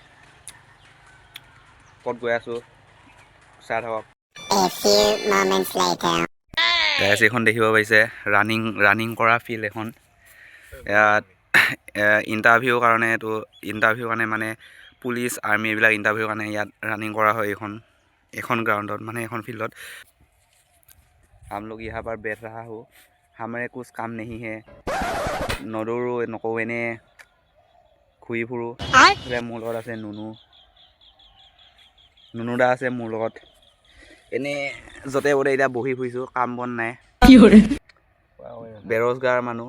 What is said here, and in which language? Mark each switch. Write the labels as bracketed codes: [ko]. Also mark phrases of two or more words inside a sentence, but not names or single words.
[as] ক'ত গৈ আছোঁ চাই থাকক গাইছ এইখন দেখিব পাইছে ৰানিং কৰা ফিল্ড এখন ইয়াত ইণ্টাৰভিউৰ কাৰণে মানে পুলিচ আৰ্মি এইবিলাক ইণ্টাৰভিউৰ কাৰণে ইয়াত ৰানিং কৰা হয় এইখন গ্ৰাউণ্ডত মানে এখন ফিল্ডত [hi] हम लोग यहाँ पर बैठ रहा हो हमारे कुछ काम नहीं है [as] নদৌৰো নকওঁ এনেই ঘূৰি ফুৰোঁ মোৰ লগত আছে নুনুদা আছে মোৰ লগত এনেই য'তে ত'তে এতিয়া বহি ফুৰিছোঁ কাম বন নাই বেৰোজগাৰ মানুহ